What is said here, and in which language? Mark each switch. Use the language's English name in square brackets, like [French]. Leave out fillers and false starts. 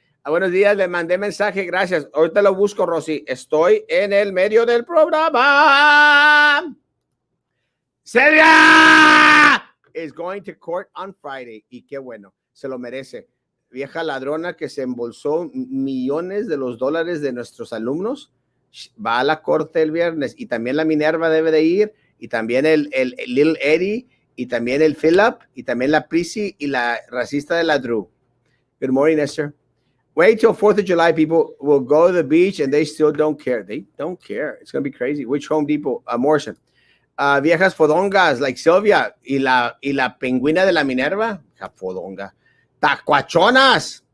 [Spanish] Buenos días, le mandé mensaje, gracias. Ahorita lo busco, Rosy. Estoy en el medio del programa. [English] Celia is going to court on Friday. [Spanish] Y qué bueno, se lo merece. Vieja ladrona que se embolsó millones de los dólares de nuestros alumnos. Va a la corte el viernes. Y también la Minerva debe de ir. Y también el Little Eddie. Y también el Philip. Y también la Prissy y la racista de la Drew. [English] Good morning, Esther. Wait till 4th of July, people will go to the beach and they still don't care. They don't care. It's going to be crazy. Which Home Depot? Morrison. [Spanish] Viejas fodongas [English] like Sylvia [Spanish] y la pingüina de la Minerva. Fodonga. Tacuachonas.